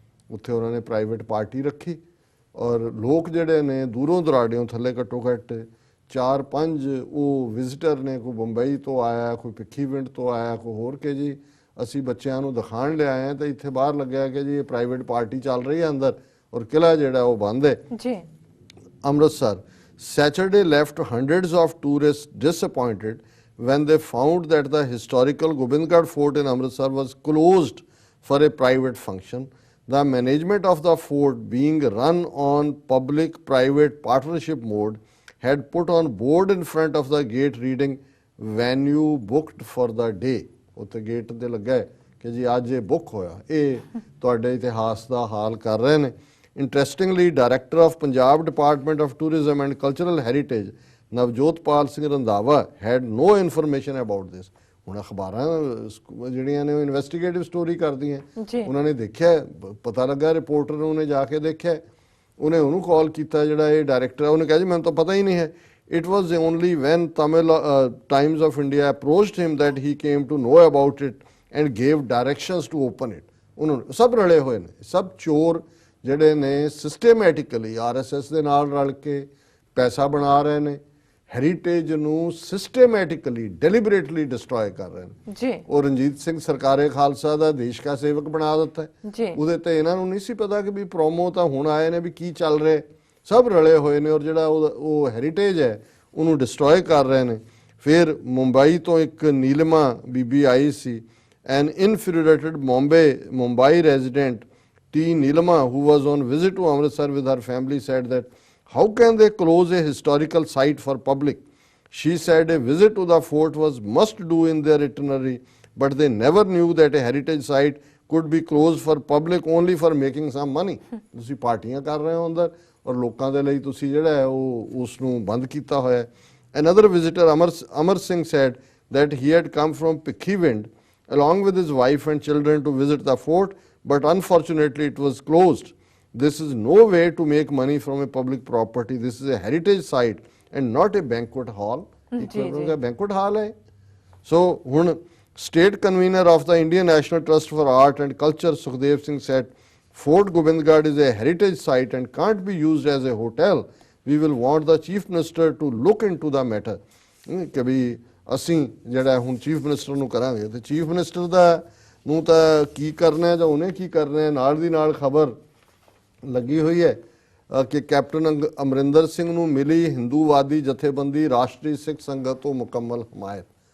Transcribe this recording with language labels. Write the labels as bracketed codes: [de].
[pa] ਉੱਥੇ ਉਹਨਾਂ ਨੇ ਪ੍ਰਾਈਵੇਟ ਪਾਰਟੀ ਰੱਖੀ ਔਰ ਲੋਕ ਜਿਹੜੇ ਨੇ ਦੂਰੋਂ ਦੁਰਾਡਿਓਂ, ਥੱਲੇ ਘੱਟੋ ਘੱਟ 4-5 ਉਹ ਵਿਜ਼ਿਟਰ ਨੇ, ਕੋਈ ਬੰਬਈ ਤੋਂ ਆਇਆ, ਕੋਈ ਭਿੱਖੀਵਿੰਡ ਤੋਂ ਆਇਆ, ਕੋਈ ਹੋਰ ਕਿ ਜੀ ਅਸੀਂ ਬੱਚਿਆਂ ਨੂੰ ਦਿਖਾਣ ਲਿਆਏ ਹਾਂ ਤਾਂ ਇੱਥੇ ਬਾਹਰ ਲੱਗਿਆ ਕਿ ਜੀ ਇਹ ਪ੍ਰਾਈਵੇਟ ਪਾਰਟੀ ਚੱਲ ਰਹੀ ਹੈ ਅੰਦਰ ਔਰ ਕਿਲਾ ਜਿਹੜਾ ਉਹ ਬੰਦ ਹੈ ਜੀ। [en] Amritsar Saturday left hundreds of tourists disappointed when they found that the historical Gobindgarh Fort in Amritsar was closed for a private function. The management of the fort, being run on public-private partnership mode, had put on board in front of the gate reading venue booked for the day. [pa] ਉੱਥੇ gate ਤੇ ਲੱਗਾ ਹੈ ਕਿ ਜੀ ਅੱਜ ਇਹ book ਹੋਇਆ। ਇਹ ਤੁਹਾਡੇ ਇਤਿਹਾਸ ਦਾ ਹਾਲ ਕਰ ਰਹੇ ਨੇ। [en] Interestingly, Director of Punjab Department of Tourism and Cultural Heritage, Navjotpal Singh Randhawa, had no information about this. [pa] ਹੁਣ ਅਖਬਾਰਾਂ ਜਿਹੜੀਆਂ ਨੇ ਉਹ ਇਨਵੈਸਟੀਗੇਟਿਵ ਸਟੋਰੀ ਕਰਦੀਆਂ, ਉਹਨਾਂ ਨੇ ਦੇਖਿਆ, ਪਤਾ ਲੱਗਾ ਰਿਪੋਰਟਰ ਨੂੰ, ਉਹਨੇ ਜਾ ਕੇ ਦੇਖਿਆ, ਉਹਨੇ ਉਹਨੂੰ ਕਾਲ ਕੀਤਾ ਜਿਹੜਾ ਇਹ ਡਾਇਰੈਕਟਰ ਹੈ, ਉਹਨੇ ਕਿਹਾ ਜੀ ਮੈਨੂੰ ਤਾਂ ਪਤਾ ਹੀ ਨਹੀਂ ਹੈ। [en] It was only when Tamil Times of India approached him that he came to know about it and gave directions to open it. [pa] ਉਹਨਾਂ ਸਭ ਰਲੇ ਹੋਏ ਨੇ, ਸਭ ਚੋਰ ਜਿਹੜੇ ਨੇ ਸਿਸਟੇਮੈਟਿਕਲੀ RSS ਦੇ ਨਾਲ ਰਲ ਕੇ ਪੈਸਾ ਬਣਾ ਰਹੇ ਨੇ, ਹੈਰੀਟੇਜ ਨੂੰ ਸਿਸਟੇਮੈਟਿਕਲੀ ਡੈਲੀਬਰੇਟਲੀ ਡਿਸਟਰੋਏ ਕਰ ਰਹੇ ਨੇ ਜੀ। ਉਹ ਰਣਜੀਤ ਸਿੰਘ ਸਰਕਾਰੇ ਖਾਲਸਾ ਦਾ ਦੇਸ਼ ਕਾ ਸੇਵਕ ਬਣਾ ਦਿੱਤਾ ਹੈ ਉਹਦੇ ਤੇ ਇਹਨਾਂ ਨੂੰ ਨਹੀਂ ਸੀ ਪਤਾ ਕਿ ਵੀ ਪ੍ਰੋਮੋ ਤਾਂ ਹੁਣ ਆਏ ਨੇ ਵੀ ਕੀ ਚੱਲ ਰਿਹਾ, ਸਭ ਰਲੇ ਹੋਏ ਨੇ ਔਰ ਜਿਹੜਾ ਉਹ ਹੈਰੀਟੇਜ ਹੈ ਉਹਨੂੰ ਡਿਸਟਰੋਏ ਕਰ ਰਹੇ ਨੇ। ਫਿਰ ਮੁੰਬਈ ਤੋਂ ਇੱਕ ਨੀਲਮਾ ਬੀਬੀ ਆਈ ਸੀ, [en] an infuriated Mumbai resident [pa] T. [en] Nilama, who was on visit to Amritsar with her family, said that how can they close a historical site for public? She said a visit to the fort was must do in their itinerary, but they never knew that a heritage site could be closed for public only for making some money. [pa] ਤੁਸੀਂ ਪਾਰਟੀਆਂ ਕਰ ਰਹੇ ਹੋ ਅੰਦਰ ਔਰ ਲੋਕਾਂ ਦੇ ਲਈ ਤੁਸੀਂ ਜਿਹੜਾ ਹੈ ਉਹ ਉਸ ਨੂੰ ਬੰਦ ਕੀਤਾ ਹੋਇਆ ਹੈ। [en] Another visitor, Amar Singh, said that he had come from Pikhivind along with his wife and children to visit the fort, but unfortunately it was closed. This is no way to make money from a public property. This is a heritage site and not a banquet hall. [pa] Banquet hall hai. [en] So hun state convener of the Indian National Trust for Art and Culture, Sukhdev Singh, said Fort Gobindgarh is a heritage site and can't be used as a hotel. We will want the chief minister to look into the matter. [pa] Kabhi ਅਸੀਂ ਜਿਹੜਾ ਹੁਣ chief minister ਨੂੰ ਕਰਾਂਗੇ ਤੇ chief minister ਦਾ ਨੂੰ ਤਾਂ ਕੀ ਕਰਨਾ ਜਾਂ ਉਹਨੇ ਕੀ ਕਰਨਾ ਹੈ। ਨਾਲ ਦੀ ਨਾਲ ਖਬਰ ਲੱਗੀ ਹੋਈ ਹੈ ਕਿ ਕੈਪਟਨ ਅਮਰਿੰਦਰ ਸਿੰਘ ਨੂੰ ਮਿਲੀ ਹਿੰਦੂਵਾਦੀ ਜਥੇਬੰਦੀ ਰਾਸ਼ਟਰੀ ਸਿੱਖ ਸੰਗਤ ਤੋਂ ਮੁਕੰਮਲ ਹਮਾਇਤ।